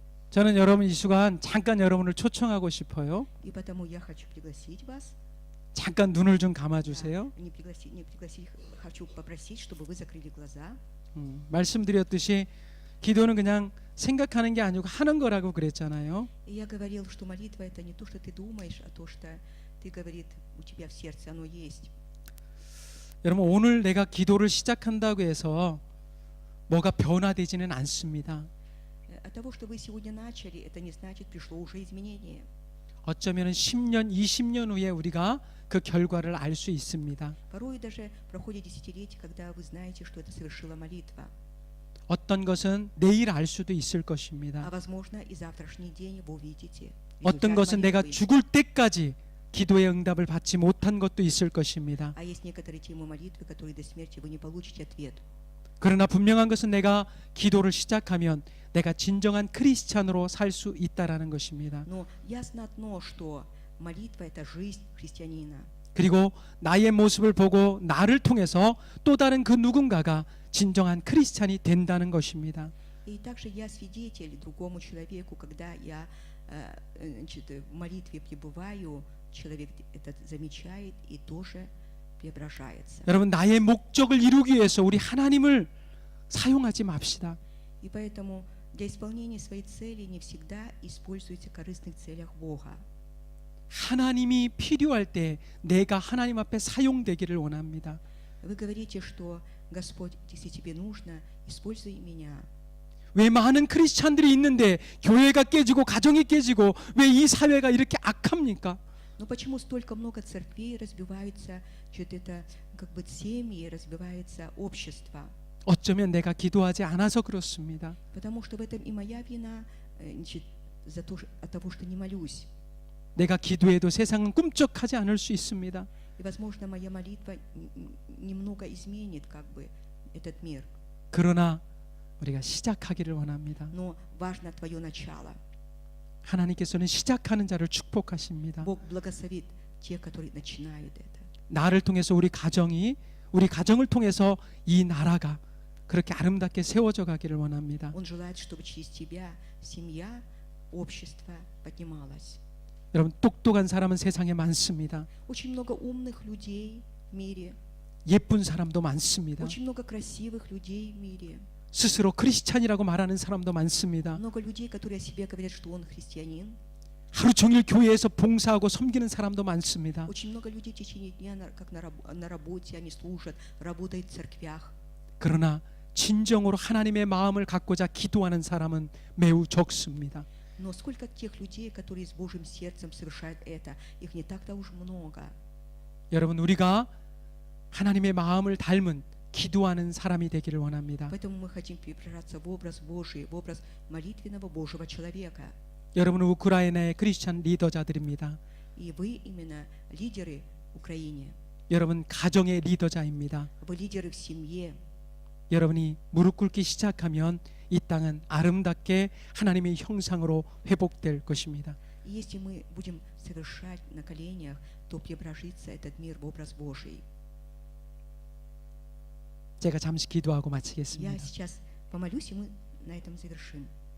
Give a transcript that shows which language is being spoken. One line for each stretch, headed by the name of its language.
Korean: 저는 여러분 이 시간 잠깐 여러분을 초청하고 싶어요.
Russian: И потому я хочу пригласить вас.
Korean: 잠깐 눈을 좀 감아주세요.
Russian: Не пригласить, хочу попросить, чтобы вы закрыли глаза.
Korean: 말씀드렸듯이 기도는 그냥 생각하는 게 아니고 하는 거라고 그랬잖아요.
Russian: И я говорил, что молитва это не то, что ты думаешь, а то, что ты, говорит, у тебя в сердце оно есть.
Korean: 여러분 오늘 내가 기도를 시작한다고 해서 뭐가 변화되지는 않습니다.
Russian: От того, что вы сегодня начали, это не значит, пришло уже изменение.
Korean: 어쩌면 10년, 20년 후에 우리가 그 결과를 알 수 있습니다.
Russian: Порой даже проходит десятилетия, когда вы знаете, что это совершила молитва.
Korean: 어떤 것은 내일 알 수도 있을
Russian: А
Korean: 것입니다.
Russian: возможно, и завтрашний день вы увидите.
Korean: 어떤
Russian: результат
Korean: 것은 내가
Russian: молитвы.
Korean: 죽을 때까지 기도의 응답을 받지 못한 것도 있을 것입니다.
Russian: А есть некоторые темы молитвы, которые до смерти вы не получите ответ.
Korean: 그러나 분명한 것은 내가 기도를 시작하면 내가 진정한 크리스찬으로 살 수 있다라는 것입니다.
Russian: Но ясно одно, что молитва это жизнь христианина.
Korean: 그리고 나의 모습을 보고 나를 통해서 또 다른 그 누군가가 진정한 크리스찬이 된다는 것입니다.
Russian: И также я свидетель другому человеку, когда я значит, в молитве пребываю, человек это замечает и тоже преображается.
Korean: 여러분 나의 목적을 이루기 위해서 우리 하나님을 사용하지 맙시다.
Russian: И поэтому для исполнения своей цели не всегда используйте в корыстных целях Бога.
Korean: 하나님이 필요할 때 내가 하나님 앞에 사용되기를 원합니다.
Russian: Вы говорите, что Господь, если тебе нужно, используй меня.
Korean: 왜 많은 크리스찬들이 있는데 교회가 깨지고 가정이 깨지고 왜 이 사회가 이렇게 악합니까?
Russian: Но почему столько много церквей разбиваются, что-то это как бы семьи, разбивается общество?
Korean: 어쩌면 내가 기도하지 않아서 그렇습니다.
Russian: Потому что в этом и моя вина, значит, от того, что не молюсь.
Korean: 내가 기도해도 세상은 꿈쩍하지 않을 수 있습니다.
Russian: И, возможно, моя молитва немного изменит как бы этот мир.
Korean: 그러나 우리가 시작하기를 원합니다.
Russian: Но важно твое начало.
Korean: 하나님께서는 시작하는 자를 축복하십니다.
Russian: Бог благословит тех, которые начинают это.
Korean: 나를 통해서 우리 가정을 통해서 이 나라가 그렇게 아름답게 세워져 가기를 원합니다.
Russian: Он желает, чтобы через тебя семья, общество поднималось.
Korean: 여러분 똑똑한 사람은 세상에 많습니다.
Russian: Очень много умных людей в мире.
Korean: 예쁜 사람도 많습니다.
Russian: Очень много красивых людей в мире.
Korean: 스스로 크리스찬이라고 말하는 사람도 많습니다.
Russian: Много людей, которые о себе говорят, что он христианин.
Korean: 하루 종일 교회에서 봉사하고 섬기는 사람도 많습니다.
Russian: Очень много людей в течение дня, как на работе, они служат, работают в церквях.
Korean: 그러나 진정으로 하나님의 마음을 갖고자 기도하는 사람은 매우 적습니다.
Russian: Но сколько тех людей, которые с Божьим сердцем совершают это, их не так-то уж много.
Korean: 여러분 우리가 하나님의 마음을 닮은 기도하는 사람이 되기를 원합니다.
Russian: Поэтому мы хотим преображаться в образ Божий, в образ молитвенного Божьего человека.
Korean: 여러분은 우크라이나의 크리스찬 리더자들입니다.
Russian: И вы именно лидеры в Украине.
Korean: 여러분 가정의 리더자입니다.
Russian: Вы лидеры в семье.
Korean: 여러분이 무릎 꿇기 시작하면 이 땅은 아름답게 하나님의 형상으로 회복될 것입니다.
Russian: И если мы будем совершать на коленях, то преображится этот мир в образ Божий.
Korean: 제가 잠시 기도하고
Russian: Я
Korean: 마치겠습니다.
Russian: сейчас помолюсь, и мы на этом завершим.